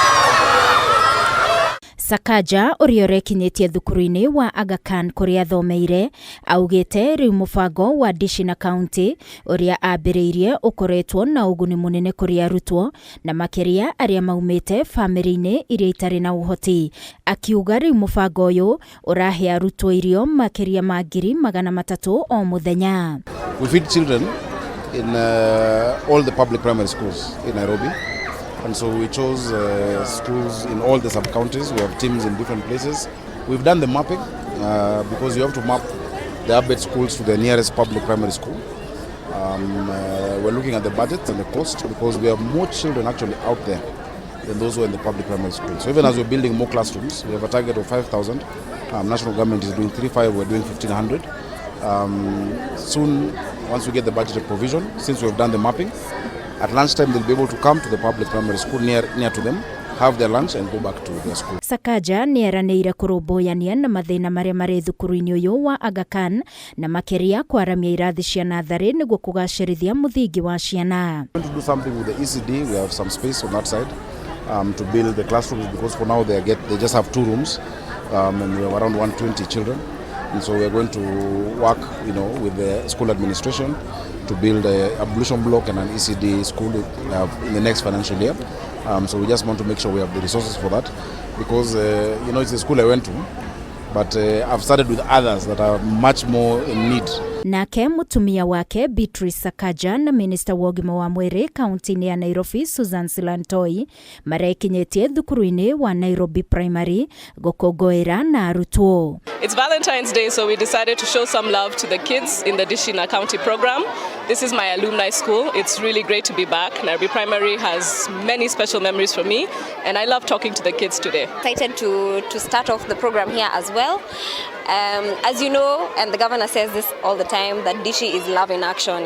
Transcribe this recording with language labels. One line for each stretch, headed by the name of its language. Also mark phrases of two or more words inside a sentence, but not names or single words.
Kikuyu: Sakaja uria urekinyitie thukuruini wa Aga Khan kuria thomeire augite riu mubango wa dishi na county uria ambiriirie ukoretwo na uguni munene kuri arutwo na makiria aria maumite family-ini iria itari na uhoti. Akiuga riu mubango uyu urahe arutwo irio makiria ma 300,000 o muthenya.
English: We feed children in all the public primary schools in Nairobi. And so we chose schools in all the sub-counties. We have teams in different places. We've done the mapping because you have to map the abed schools to the nearest public primary school. We're looking at the budget and the cost because we have more children actually out there than those who are in the public primary school. So even as we're building more classrooms, we have a target of 5,000. National government is doing 3,500, we're doing 1,500. Soon, once we get the budget provision, since we've done the mapping, at lunchtime they'll be able to come to the public primary school near to them, have their lunch and go back to their school.
Kikuyu: Sakaja ni eraneire kurumbuyania na mathina maria mari thukuruini uyu wa Aga Khan na makiria kwaramia irathi cia nathari niguo kugacirithia muthingi wa ciana.
English: We want to do something with the ECD. We have some space on that side to build the classrooms because for now they just have 2 rooms and we have around 120 children. And so we are going to work, with the school administration to build a ablution block and an ECD school in the next financial year. So we just want to make sure we have the resources for that because, it's a school I went to, but I've started with others that are much more in need.
Kikuyu: Nake mutumia wake Beatrice Sakaja na Minister wa Ugima wa Mwiri kaunti-ini ya Nairobi Susan Silantoi marekinyitie thukuruini wa Nairobi Primary gukungwira na arutwo.
English: It's Valentine's Day, so we decided to show some love to the kids in the Dishina County program. This is my alumni school. It's really great to be back. Nairobi Primary has many special memories for me, and I love talking to the kids today. Excited to start off the program here as well. As you know, and the governor says this all the time, that Dishi is love in action.